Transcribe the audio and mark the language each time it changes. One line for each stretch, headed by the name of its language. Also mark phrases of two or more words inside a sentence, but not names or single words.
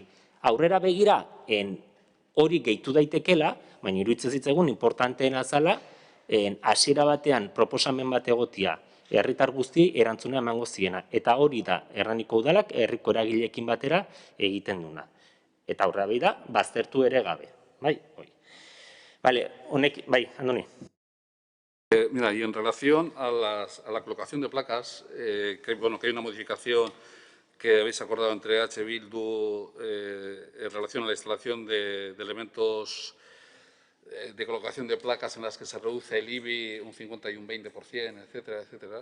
Basque: Aurrera begira, hori gehitu daitekela, baina iruditzen zitzaigun importanteena zala, hasiera batean proposamen bat egotia, herritar guzti erantzuna emango ziena. Eta hori da, erraniko udalak herriko eragileekin batera egiten duna. Eta aurrera begira, baztertu ere gabe. Bai, hoi. Vale, honek, bai, Andoni.
Spanish: Mira, y en relación a la colocación de placas, que hay una modificación que habéis acordado entre H. Bildu en relación a la instalación de elementos de colocación de placas en las que se reduce el IBI un 50 y un 20%, etcétera, etcétera.